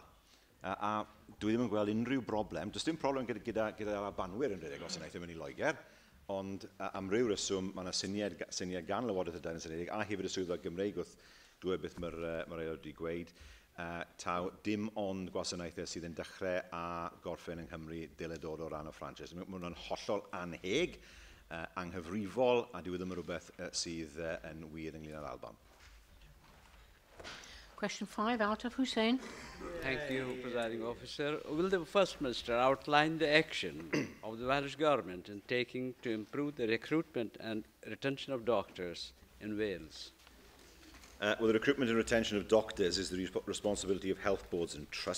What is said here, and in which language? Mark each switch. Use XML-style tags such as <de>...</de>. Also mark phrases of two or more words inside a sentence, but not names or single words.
<cy>A dwi ddim yn gweld unrhyw broblem. Does dim problem gyda banwyr yn rhedeg gwasanaethau mewn i Loegr, ond am ryw reswm mae yna syniad gan Lywodraeth y Daearn Unedig a hefyd y swyddfa Gymreig wrth dweud beth mae'r aelod wedi gweud, taw dim ond gwasanaethau sydd yn dechrau a gorffen yng Nghymru dylai dod o ran o franchise. Mae hwnna'n hollol anheg, anghyfrifol, a dwi ddim yn rhywbeth sydd yn wir ynglyn â'r Alban.</cy> <en>Question 5, Altaf Hussain. Thank you, Presiding Officer. Will the First Minister outline the action of the Welsh Government in taking to improve the recruitment and retention of doctors in Wales? Well, the recruitment and retention of doctors is the responsibility of health boards and trusts.</en>